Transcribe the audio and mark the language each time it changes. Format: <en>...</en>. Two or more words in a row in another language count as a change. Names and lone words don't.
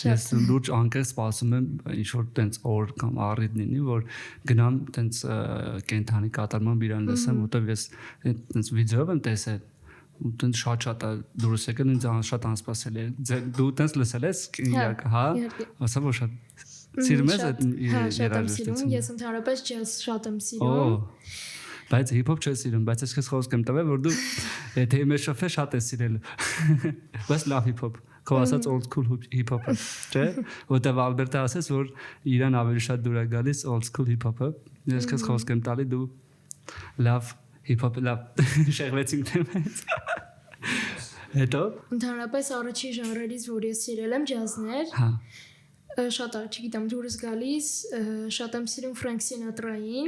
<hy>Ես լուրջ անկեղծ սպասում եմ ինչ որ տենց օր կամ առիթ լինի, որ գնամ տենց կենթանի կատարման իրան լսեմ, որտեվ ես տենց վիդեոով եմ տեսել ու տենց շատ դուրս եկել ինձ շատ անսպասելի է։ Դու տենց լսել ես իրակ, հա։ Ասա որ շատ սիրում ես այդ երաժշտությունը։ Ես ընդհանրապես ջազ շատ եմ սիրում։ Բայց հիփ-հոփ չես սիրում, բայց ես քեզ խոսք եմ տվել, որ դու եթե մեր շոֆը շատ ես սիրել։ Բայց լավ հիփ-հոփ, քո ասած</hy> <en>old school hip-hop-ը,</en> <hy>չէ՞։ Որտեվ Ալբերտը ասես, որ իրան ավելի շատ դուր է գալիս</hy> <en>old school hip-hop-ը։</en> <hy>Ես քեզ խոսք եմ տալի, դու լավ hip-hop, լավ շեղվեցինք թեմից։ Հետո ընդհանրապես առաջի ժանրերից, որ ես սիրել եմ, ջազն էր։ Հա։ Շատ չգիտեմ, դուրս գալիս, շատ եմ սիրում Ֆրանկ Սինատրային։</hy>